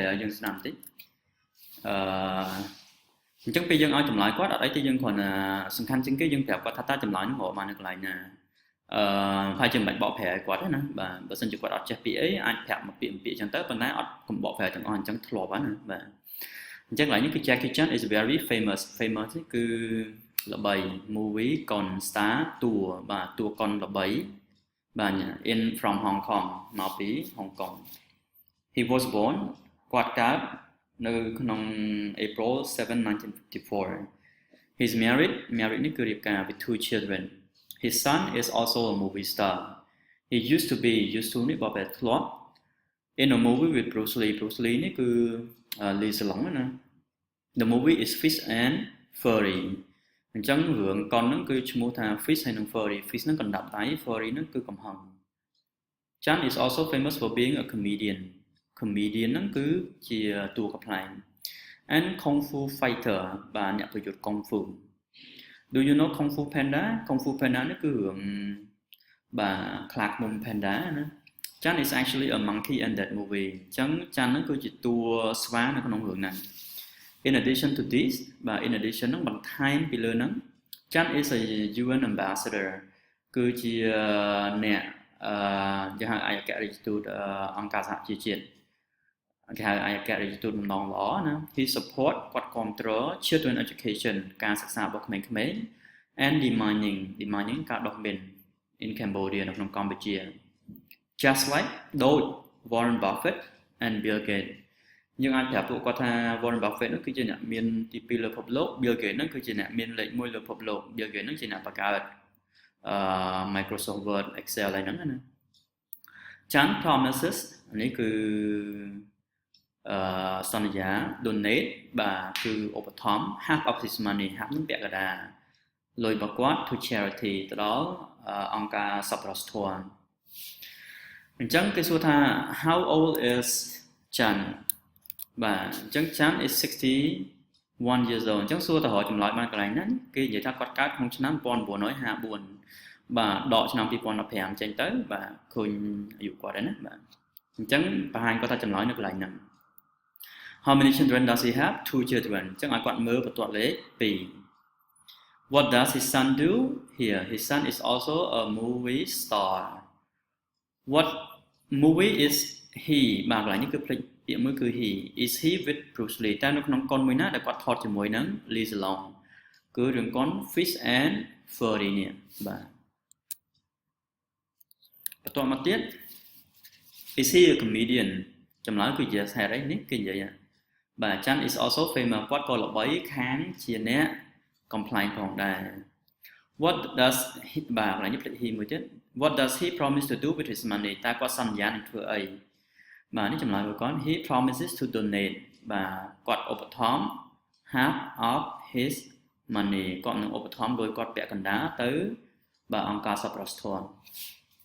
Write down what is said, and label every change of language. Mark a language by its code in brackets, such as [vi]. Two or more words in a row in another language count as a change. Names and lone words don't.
[km] ឲ្យយើងស្ដាប់បន្តិចអឺអញ្ចឹងពេលយើងឲ្យចម្លើយគាត់អត់អីទេយើងគ្រាន់តែសំខាន់ជាងគេយើងប្រាប់គាត់ថាតើចម្លើយហ្នឹងមកបាន នៅកន្លែងណាហើយយើងមិនបាច់បកប្រែឲ្យគាត់ទេណាបាទបើសិនជាគាត់អត់ចេះពាក្យអីអាចប្រាប់មកពាក្យអញ្ចឹងទៅប៉ុន្តែអត់កុំបកប្រែទាំងអស់អញ្ចឹងធ្លាប់ហើយណាបាទអញ្ចឹងកន្លែងនេះគឺ [en] Jackie Chan is very famous [km] នេះគឺល្បី movie កុន star តួបាទតួកុនល្បីបាទ [en] in from Hong Kong [km] មកពីហុងកុង [en] he was born [km] គាត់កើតនៅក្នុង April 7 [en] 1954 he's married [km] នេះគឺរៀបការ [en] with 2 children his son is also a movie star he used to [km] នេះបបតែធ្លាប់ [en] in a movie with Bruce Lee [km] នេះគឺ [en] Lee Salong ណា the movie is Fish and Furry [km] អញ្ចឹងរឿងកុនហ្នឹងគឺឈ្មោះថា [en] Fish [km] ហើយនិង [en] Furry Fish [km] ហ្នឹងកណ្ដាប់ដៃ [en] Furry [km] ហ្នឹងគឺកំហឹង [en] Chan is also famous for being a comedian [km] ហ្នឹងគឺជាតួកំប្លែង [en] and Kung Fu fighter [km] បាទអ្នកប្រយុទ្ធ [en] Kung Fu Do you know Kung Fu Panda [km] នេះគឺរឿងបាទខ្លាឃ្មុំ [en] Panda ណា Chan is actually a monkey in that movie [km] អញ្ចឹង Chan ហ្នឹងគឺជាតួស្វានៅក្នុងរឿងហ្នឹង [en] In addition to this បាទ in addition [km] ហ្នឹងបន្ថែមពីលើហ្នឹង [en] Chan is a UN ambassador [km] គឺជាអ្នកគេហៅឯកអគ្គរដ្ឋទូតអង្គការសហជីវជាតិគេហៅឯកអគ្គរដ្ឋទូតដំណង ល្អណា [en] He support [km] គាត់គ្រប់គ្រង [en] children education [km] ការសិក្សារបស់ក្មេងៗ [en] and demining [km] ការដោះមីន [en] in Cambodia [km] នៅក្នុងកម្ពុជា [en] Just like [km] ដូច Warren Buffett and Bill Gates យើងអាចប្រាប់ពួកគាត់ថា Warren Buffett នោះគឺជាអ្នកមានទី2លើពិភពលោក Bill Gates នោះគឺជាអ្នកមានលេខ1លើពិភពលោក Bill Gates នោះជាអ្នកបង្កើតMicrosoft Word Excel អីហ្នឹងណា [en] Chan promises [km] នេះគឺ សន្យា donate បាទគឺឧបត្ថម្ភ [en] half of his money [km] half នឹងពាក់កណ្ដាលលុយរបស់គាត់ [en] to charity [km] ទៅ ដល់អង្គការសប្បុរសធម៌អញ្ចឹងគេសួរថា [en] how old is Chan [km] បាទអញ្ចឹង [en] Chan is 61 years old [km] អញ្ចឹងសួរទៅរកចម្លើយបានកន្លែងហ្នឹងគេនិយាយថាគាត់កើតក្នុងឆ្នាំ1954បាទដកឆ្នាំ2015ចេញទៅបាទឃើញអាយុគាត់ហើយណាបាទអញ្ចឹងបង្ហាញគាត់ថាចម្លើយនៅកន្លែងហ្នឹង [en] How many children does he have? 2 children [km] អញ្ចឹងឲ្យគាត់មើលបន្ទាត់លេខ2 [en] What does his son do? Here his son is also a movie star What movie is he [km] បាទកន្លែងនេះគឺភ្លេចពាក្យមួយគឺ [en] he is he with Bruce Lee [km] តែនៅក្នុងកុនមួយណាដែលគាត់ថតជាមួយនឹង Lee Salong គឺរឿងកុន Fish and Furry នេះបាទ បន្ទាប់មកទៀត [en] Is he a comedian [km] ចម្លើយគឺ yes ហេតុអីនេះគេនិយាយបាទ [en] Chan is also [km] famous គាត់ក៏ល្បីខាងជាអ្នកកំប្លែងផងដែរ [en] What does he [km] បាទកន្លែងនេះភ្លេច he មួយទៀត [en] What does he promise to do with his money [km] តើគាត់សន្យានឹងធ្វើអីបាទនេះចម្លើយរបស់គាត់ [en] He promises to donate [km] បាទគាត់ឧបត្ថម្ភ [en] half of his money [km] គាត់នឹងឧបត្ថម្ភដោយគាត់ពាក់កណ្ដាលទៅបាទអង្គការសប្បុរសធម៌